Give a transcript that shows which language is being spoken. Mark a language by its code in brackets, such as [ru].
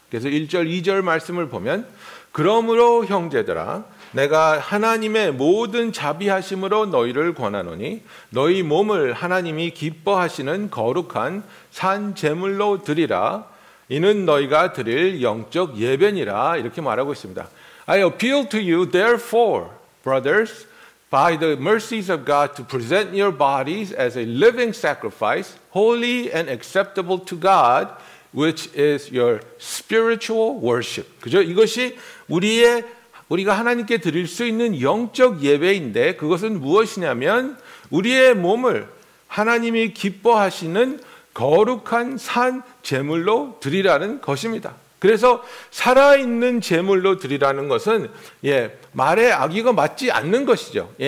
[ko] 그래서 1절 2절 말씀을 보면, 그러므로 형제들아 내가 하나님의 모든 자비하심으로 너희를 권하노니 너희 몸을 하나님이 기뻐하시는 거룩한 산 제물로 드리라. 이는 너희가 드릴 영적 예배니라. 이렇게 말하고 있습니다. [en] I appeal to you therefore, brothers, by the mercies of God, to present your bodies as a living sacrifice, holy and acceptable to God, which is your spiritual worship. [ko] 그죠? 이것이 우리가 하나님께 드릴 수 있는 영적 예배인데, 그것은 무엇이냐면 우리의 몸을 하나님이 기뻐하시는 거룩한 산 제물로 드리라는 것입니다. 그래서 살아있는 제물로 드리라는 것은 말의 악의가 맞지 않는 것이죠.